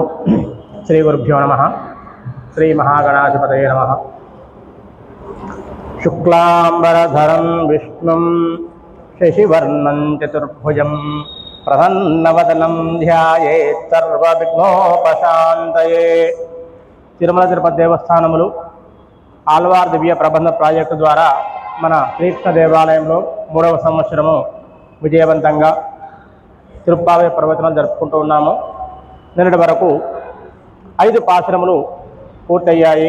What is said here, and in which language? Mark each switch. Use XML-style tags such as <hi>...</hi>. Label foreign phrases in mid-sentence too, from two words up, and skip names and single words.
<sa>श्री गुरुभ्यो नमः। श्री महागणाधिपतये नमः। शुक्लांबरधरं विष्णुं शशिवर्णं चतुर्भुजं प्रसन्नवदनं ध्यायेत् सर्वविघ्नोपशान्तये।</sa> <te>తిరుమల తిరుపతి దేవస్థానములు ఆళ్వార్ దివ్య ప్రబంధ ప్రాజెక్టు ద్వారా మన శ్రీకృష్ణ దేవాలయంలో 3వ సంవత్సరము విజయవంతంగా తిరుప్పావై ప్రవచనం జరుపుకుంటూ ఉన్నాము. నిన్నటి వరకు 5 పాశురములు పూర్తయ్యాయి.</te>